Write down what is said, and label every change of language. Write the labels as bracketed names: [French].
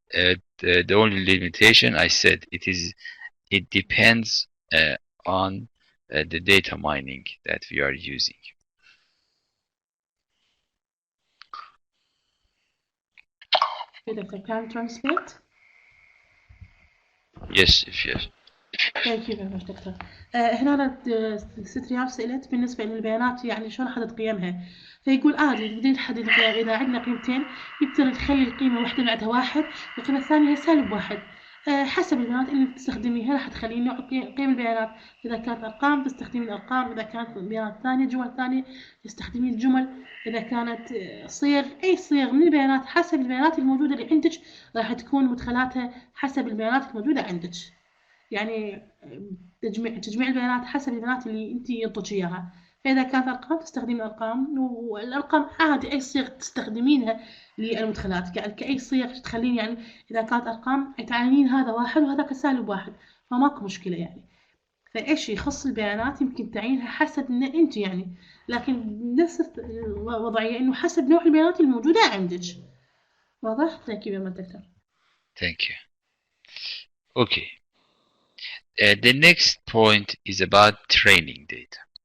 [English] The only limitation, I said, it depends on the data mining that we are using. Can you translate? Yes, if yes. Thank you very much doctor. [Arabic] هنا أنا ست ريال سئلت بالنسبة للبيانات يعني شلون أحدد قيمها، فيقول عادي بدنا نحدد القيم. إذا عندنا قيمتين نقدر نخلي القيمة واحدة بعدها واحد والقيمة الثانية هي -1. حسب البيانات اللي تستخدميها راح تخلين نوع قيم البيانات. إذا كانت أرقام تستخدمين الأرقام، إذا كانت بيانات ثانية جمل ثانية تستخدمين الجمل، إذا كانت صيغ أي صيغ من البيانات حسب البيانات الموجودة اللي عندك راح تكون مدخلاتها حسب البيانات الموجودة عندك. يعني تجميع البيانات حسب البيانات اللي انت ينطج اياها. فاذا كانت ارقام تستخدمين الارقام، والارقام عادي اي صيغ تستخدمينها للمدخلات، يعني كاي صيغ تخلين يعني اذا كانت ارقام تعينين هذا واحد وهذاك -1 فماكو مشكله يعني. فاي شيء يخص البيانات يمكن تعيينها حسب ان انت يعني، لكن نفس الوضعيه انه حسب نوع البيانات الموجوده عندك. واضح؟ [English] Thank you very much doctor. Thank you. Okay. The next point is about training data.